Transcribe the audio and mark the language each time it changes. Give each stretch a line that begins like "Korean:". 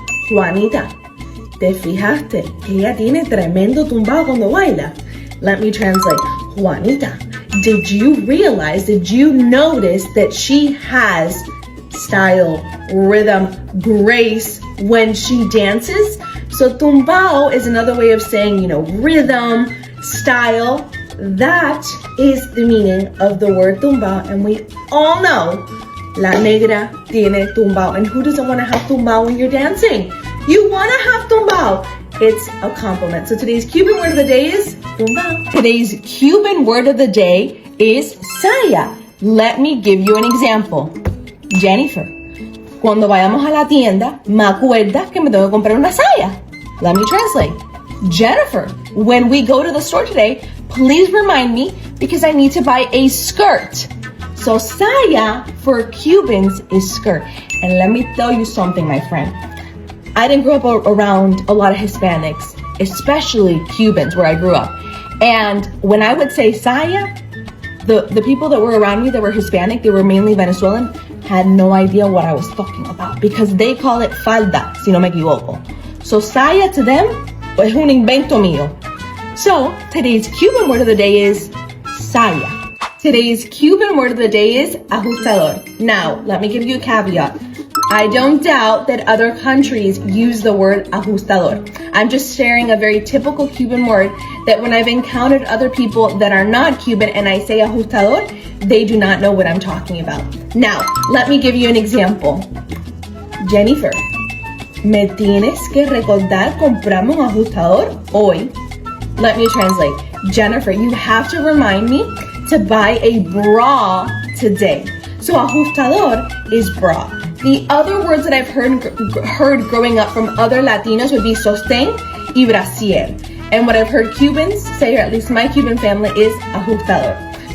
Spanish: Juanita, ¿te fijaste que ella tiene tremendo tumbao cuando baila?
English: Let me translate. Juanita, did you notice that she has style, rhythm, grace when she dances? So tumbao is another way of saying, rhythm, style. That is the meaning of the word tumbao, and we all know La Negra Tiene Tumbao. And who doesn't want to have tumbao when you're dancing? You want to have tumbao. It's a compliment. So today's Cuban word of the day is tumbao. Today's Cuban word of the day is saya. Let me give you an example.
Spanish: Jennifer, cuando vayamos a la tienda, me acuerda que me tengo que comprar una saya.
English: Let me translate. Jennifer, when we go to the store today, please remind me because I need to buy a skirt. So saya for Cubans is skirt. And let me tell you something, my friend. I didn't grow up around a lot of Hispanics, especially Cubans where I grew up. And when I would say saya, the people that were around me that were Hispanic, they were mainly Venezuelan, had no idea what I was talking about because they call it falda,
Spanish: si no me equivoco.
English: So saya to them
Spanish: es un invento mío.
English: So today's Cuban word of the day is saya. Today's Cuban word of the day is ajustador. Now, let me give you a caveat. I don't doubt that other countries use the word ajustador. I'm just sharing a very typical Cuban word that when I've encountered other people that are not Cuban and I say ajustador, they do not know what I'm talking about. Now, let me give you an example.
Spanish: Jennifer, me tienes que recordar comprarme un ajustador hoy.
English: Let me translate. Jennifer, you have to remind me to buy a bra today. So ajustador is bra. The other words that I've heard growing up from other Latinos would be sostén y brasier. And what I've heard Cubans say, or at least my Cuban family, is ajustador.